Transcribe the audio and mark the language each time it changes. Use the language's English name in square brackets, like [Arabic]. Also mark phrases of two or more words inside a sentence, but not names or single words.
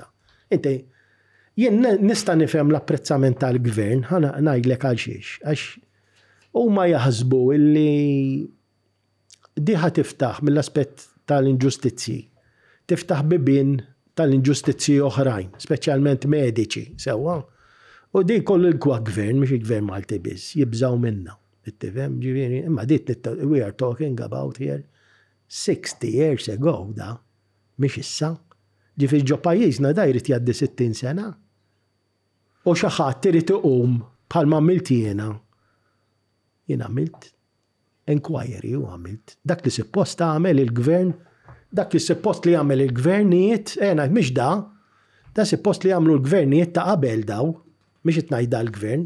[Maltese] Inti jien nista' nifhem l-apprezzament tal-gvern, ħana ngħidlek għal xiex, għax huma jaħsbu illi diħa tiftaħ mill-aspett tal-inġustizzji, tiftaħ bibien tal-inġustizzji oħrajn, speċjalment mediċi, sewwa. U di kollu l-kwa gvern, mhux il-gvern Malti biss, jibżaw minna. Ittifhem ġifieri, imma [English] we are talking about here 60 years ago [Maltese] da, mhix issa. Ġifieri ġo pajjiżna da jrid jgħaddi 60 sena. U xi ħadd irid iqum bħalma għamilt jiena. Jien għamilt inquiry u għamilt. Dak li suppost għamel il-gvern, dak li suppost li għamel il-gvernijiet, ngħid mhix da suppost li għamlu l-gvernijiet ta' qabel daw, mhix qed ngħidha l-gvern.